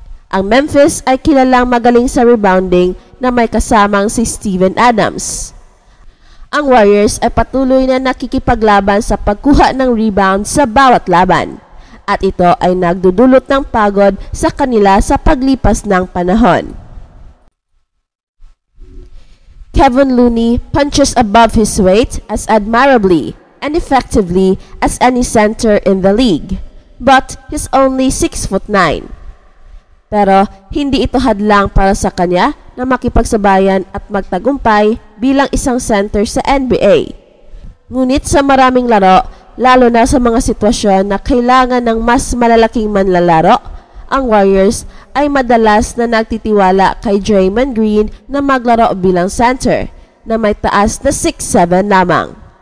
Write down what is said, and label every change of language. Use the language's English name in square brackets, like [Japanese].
[Filipino] Ang Memphis ay kilalang magaling sa rebounding na may kasamang si Steven Adams. Ang Warriors ay patuloy na nakikipaglaban sa pagkuha ng rebound sa bawat laban, at ito ay nagdudulot ng pagod sa kanila sa paglipas ng panahon. [English] Kevin Looney punches above his weight as admirably and effectively as any center in the league, but he's only 6'9". [Filipino] Pero hindi ito hadlang para sa kanya na makipagsabayan at magtagumpay bilang isang center sa NBA. Ngunit sa maraming laro, lalo na sa mga sitwasyon na kailangan ng mas malalaking manlalaro, ang Warriors ay madalas na nagtitiwala kay Draymond Green na maglaro bilang center na may taas na 6'7" lamang.